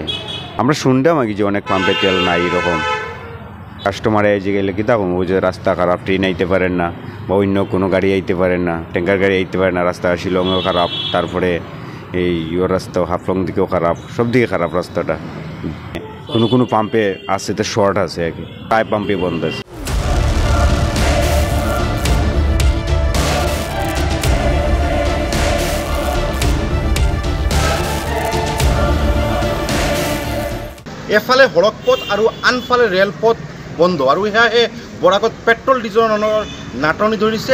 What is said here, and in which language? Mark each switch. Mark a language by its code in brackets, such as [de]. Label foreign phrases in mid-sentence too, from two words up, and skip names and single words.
[bn] আমরা শুনতাম আগে যে অনেক পাম্পে তেল নাই, এরকম কাস্টমারে যে গেলে কি থাকুন ওই যে রাস্তা খারাপ, ট্রেন আইতে পারেন না বা অন্য কোনো গাড়ি আইতে পারেন না, ট্যাঙ্কার গাড়ি আইতে পারে না, রাস্তা শিলংয়েও খারাপ, তারপরে এই রাস্তাও হাফলং দিকেও খারাপ, সব দিকে খারাপ রাস্তাটা। কোনো পাম্পে আছে তো শর্ট আছে, আর কি প্রায় পাম্পে বন্ধ আছে। [as] এফালে সড়ক পথ আৰু আনফালে ৰেলপথ বন্ধ, আৰু সেয়াহে বৰাকত পেট্ৰল ডিজেলৰ নাটনি ধৰিছে।